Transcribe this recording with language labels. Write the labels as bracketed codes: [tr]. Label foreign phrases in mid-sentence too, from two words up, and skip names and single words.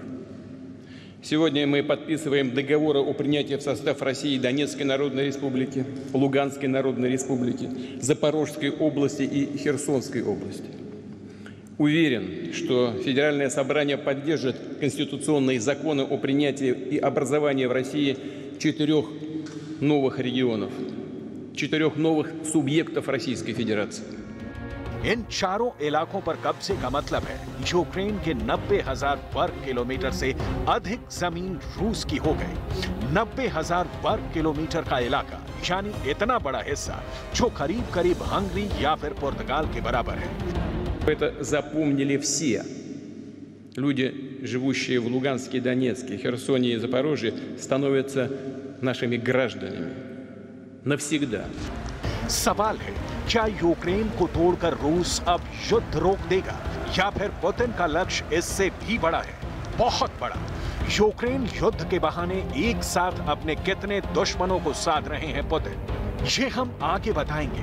[ru] Сегодня мы подписываем договоры о принятии в состав России Донецкой Народной Республики, Луганской Народной Республики, Запорожской области и Херсонской области. Уверен, что Федеральное собрание поддержит конституционные законы о принятии и образовании в России 4 новых регионов, 4 новых субъектов Российской Федерации. [hi] इन 4 इलाकों पर कब्जे का मतलब है यूक्रेन के 90,000 वर्ग किलोमीटर से अधिक जमीन रूस की हो गई। 90,000 वर्ग किलोमीटर का इलाका, यानी इतना बड़ा हिस्सा जो करीब-करीब हंगरी या फिर पुर्तगाल के बराबर है। [ru] Это запомнили все. Люди, живущие в Луганске, Донецке, Херсоне и Запорожье, становятся нашими гражданами навсегда. [hi] सवाल है, क्या यूक्रेन को तोड़कर रूस अब युद्ध रोक देगा या फिर पुतिन का लक्ष्य इससे भी बड़ा है, बहुत बड़ा। यूक्रेन युद्ध के बहाने एक साथ अपने कितने दुश्मनों को साध रहे हैं पुतिन, ये हम आगे बताएंगे।